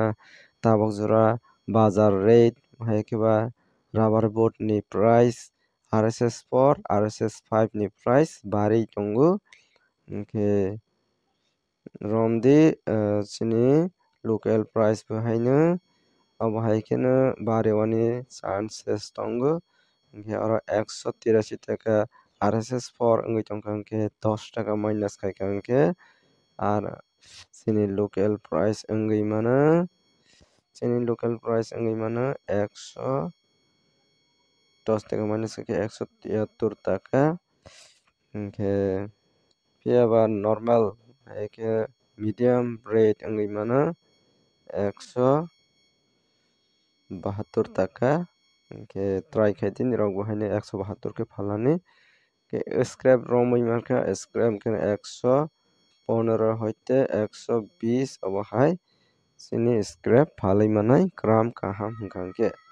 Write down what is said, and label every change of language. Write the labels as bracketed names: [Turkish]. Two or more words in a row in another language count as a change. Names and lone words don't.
[Kok Borok] tabok jora bazar rate haikeba rubber board ni price RSS 4 RSS 5 ni price bari tongo hingke romdi sini [English] local price [Kok Borok] bo haino abo haikeno barewani chances tongo hingke oro 183 টাকা RSS 4 wngui tongkha hingke 10 টাকা minus khaika hingke ar sini [English] local price [Kok Borok] wngui mano sini [English] local price [Kok Borok] wngui mano 110 টাকা minus khaike 173 টাকা hingke phiaba normal haike [English] medium rate [Kok Borok] wngui mano 172 টাকা hingke try khai tini rok bo haino 172 ke phalani ke scrap romoi mankha scrap ke 115 hoite 120 obo hai sini scrap phalui manai gram kaham hingka hingke